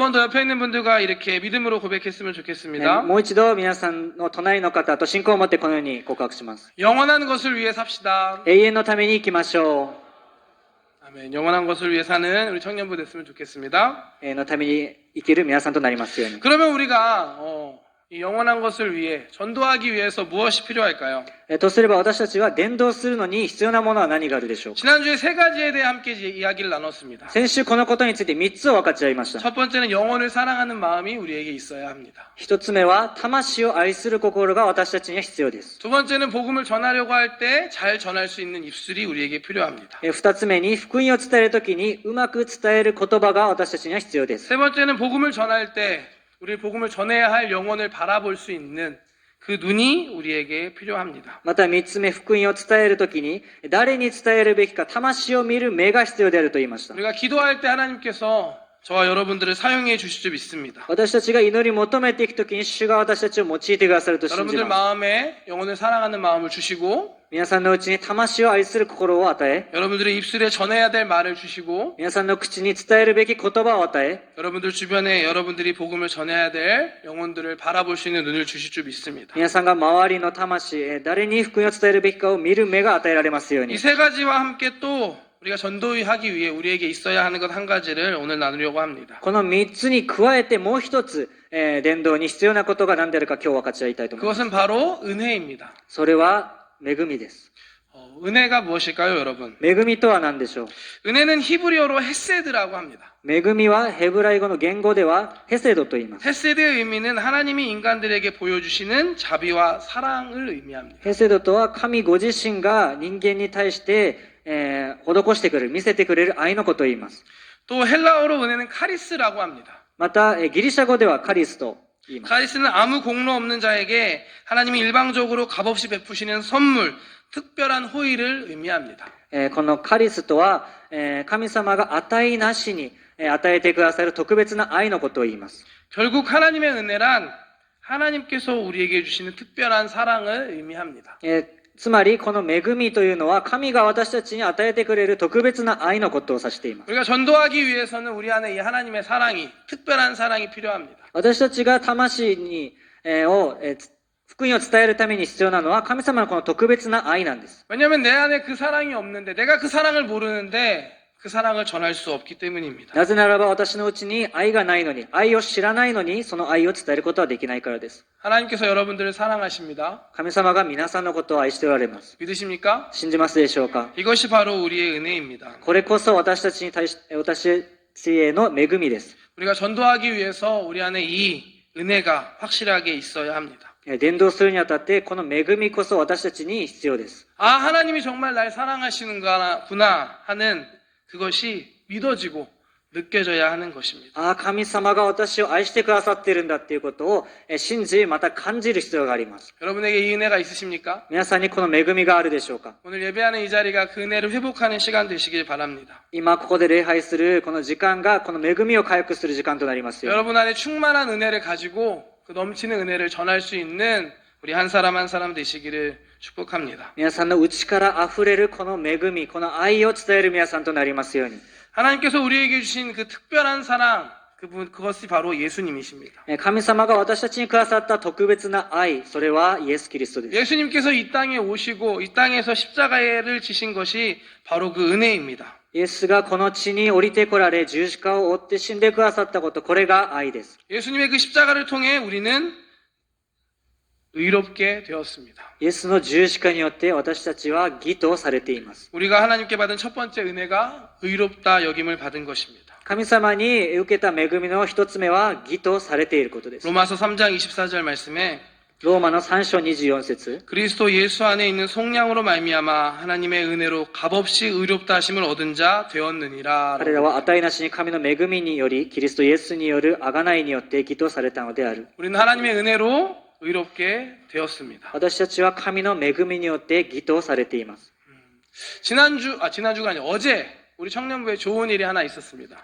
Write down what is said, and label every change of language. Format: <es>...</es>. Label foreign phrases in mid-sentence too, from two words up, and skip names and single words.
<ko>한 번 더 옆에 있는 분들과 이렇게 믿음으로 고백했으면 좋겠습니다.</ko> <ja>もう一度皆さんの隣の方と信仰を持ってこのように告白します。</ja> <ko>영원한 것을 위해 삽시다.</ko> <ja>永遠のために生きましょ</ja> <ko>아멘. 영원한 것을 위해 사는 우리 청년부 됐으면 좋겠습니다.</ko> <ja>う。のために生きる皆さんとなりますように。</ja> <ko>그러면 우리가 이 영원한 것을 위해 전도하기 위해서 무엇이 필요할까요?</ko> <ja>とすれば私たちは伝道するのに必要なものは何があるでしょうか。</ja> <ko>지난주에 세 가지에 대해 함께 이야기를 나눴습니다.</ko> <ja>先週このことについて3つを分かち合いました。</ja> <ko>첫 번째는 영혼을 사랑하는 마음이 우리에게 있어야 합니다.</ko> <ja>1 つ目は魂を愛する心が私たちには必要です。</ja> <ko>두 번째는 복음을 전하려고 할 때 잘 전할 수 있는 입술이 우리에게 필요합니다.</ko> <ja>2 つ目に福音を伝えるときにうまく伝える言葉が私たちには必要です。</ja> <ko>세 번째는 복음을 전할 때 우리 복음을 전해야 할 영혼을 바라볼 수 있는 그 눈이 우리에게 필요합니다.</ko> <ja>また3つ目、福音を伝えるときに誰に伝えるべきか魂を見る目が必要であると言いました。</ja> <ko>우리가 기도할 때 하나님께서 저와 여러분들을 사용해 주실 줄 믿습니다.</ko> <ja>私たちが祈り求めていくときに主が私たちを用いてくださると信じ</ja> <ko>여러분들</ko> <ja>ます。</ja> <ko>마음에 영혼을 사랑하는 마음을 주시고</ko> <ja>皆さんのうちに魂を愛する心を与え、</ja> <ko>여러분들의 입술에 전해야 될 말을 주시고</ko> <ja>皆さんの口に伝えるべき言葉を与え、</ja> <ko>여러분들 주변에 여러분들이 복음을 전해야 될 영혼들을 바라볼 수 있는 눈을 주실 줄 믿습니다.</ko> <ja>皆さんが周りの魂、誰に福音を伝えるべきかを見る目が与えられますように。</ja> <ko>이 세 가지와 함께 또 우리가 전도하기 위해 우리에게 있어야 하는 것 한 가지를 오늘 나누려고 합니다.</ko> <ja>この3つに加えてもう一つ、伝道に必要なことが何であるか今日分かち合いたいと思います。</ja> <ko>그것은 바로 은혜입니다.</ko> <ja>それは恵みです。</ja> <ko>은혜가 무엇일까요, 여러분?</ko> <ja>恵みとは何でしょう。</ja> <ko>은혜는 히브리어로 헤세드라고 합니다.</ko> <ja>恵みはヘブライ語の言語ではヘセドと言います。</ja> <ko>헤세드의 의미는 하나님이 인간들에게 보여주시는 자비와 사랑을 의미합니다.</ko> <ja>ヘセドとは神ご自身が人間に対して、施してくれる、見せてくれる愛のことを言います。</ja> <ko>또 헬라어로 은혜는 카리스라고 합니다.</ko> <ja>また、ギリシャ語ではカリスと言います。</ja> <ko>카리스는 아무 공로 없는 자에게 하나님이 일방적으로 값없이 베푸시는 선물, 특별한 호의를 의미합니다.</ko> <ja>このカリスとは、神様が値なしに与えてくださる特別な愛のことを言います。</ja> <ko>결국 하나님의 은혜란 하나님께서 우리에게 주시는 특별한 사랑을 의미합니다.</ko> <ja>つまりこの恵みというのは神が私たちに与えてくれる特別な愛のことを指しています。</ja> <ko>우리가 전도하기 위해서는 우리 안에 이 하나님의 사랑이 특별한 사랑이 필요합니다.</ko> <ja>私たちが魂に福音を伝えるために必要なのは神様のこの特別な愛なんです。</ja> <ko>왜냐하면 내 안에 그 사랑이 없는데 내가 그 사랑을 모르는데 그 사랑을 전할 수 없기 때문입니다.</ko> <ja>なぜならば私のうちに愛がないのに、愛を知らないのに、その愛を伝えることはできないからです。</ja> <ko>하나님께서 여러분들을 사랑하십니다.</ko> <ja>神様が皆さんのことを愛しておられます。</ja> <ko>믿으십니까?</ko> <ja>信じますでしょうか？</ja> <ko>이것이 바로 우리의 은혜입니다.</ko> <ja>これこそ私たちへの恵みです。</ja> <ko>우리가 전도하기 위해서 우리 안에 이 은혜가 확실하게 있어야 합니다.</ko> <ja>伝道するにあたって、この恵みこそ私たちに必要です。</ja> <ko>아, 하나님이 정말 날 사랑하시는구나 하는 그것이 믿어지고 느껴져야 하는 것입니다.</ko> <ja>ああ、神様が私を愛してくださっているんだっていうことを信じ、また感じる必要があります。</ja> <ko>여러분에게 이 은혜가 있으십니까?</ko> <ja>皆さんにこの恵みがあるでしょうか？</ja> <ko>오늘 예배하는 이 자리가 그 은혜를 회복하는 시간 되시길 바랍니다.</ko> <ja>今ここで礼拝するこの時間がこの恵みを回復する時間となりますよ。</ja> <ko>여러분 안에 충만한 은혜를 가지고 그 넘치는 은혜를 전할 수 있는 우리 한 사람 한 사람 되시기를 축복합니다.</ko> <ja>皆さんの内から溢れるこの恵み、この愛を伝える皆さんとなりますように。</ja> <ko>하나님께서 우리에게 주신 그 특별한 사랑, 그것이 바로 예수님이십니다.</ko> <ja>神様が私たちにくださった特別な愛、それはイエス・キリストです。</ja> <ko>예수님께서 이 땅에 오시고 이 땅에서 십자가를 지신 것이 바로 그 은혜입니다.</ko> <ja>イエスがこの地に降りてこられ、十字架を追って死んでくださったこと、これが愛です。</ja> <ko>예수님의 그 십자가를 통해 우리는 의롭게 되었습니다.</ko> <ja>イエスの十字架によって私たちは義とされています。</ja> <ko>우리가 하나님께 받은 첫 번째 은혜가 의롭다 여김을 받은 것입니다.</ko> <ja>神様に受けた恵みの一つ目は義とされていることです。</ja> <ko>로마서 3장 24절 말씀에</ko> <ja>ローマの3章24節</ja> <ko>그리스도 예수 안에 있는 속량으로 말미암아 하나님의 은혜로 값없이 의롭다 하심을 얻은 자 되었느니라.</ko> <ja>彼らは値なしに神の恵みによりキリストイエスによる贖いによって義とされたのである。</ja> <ko>우리는 하나님의 은혜로 의롭게 되었습니다.</ko> <ja>私たちは神の恵みによって義とされています。</ja> <ko>지난주가 아니라 어제 우리 청년부에 좋은 일이 하나 있었습니다.</ko>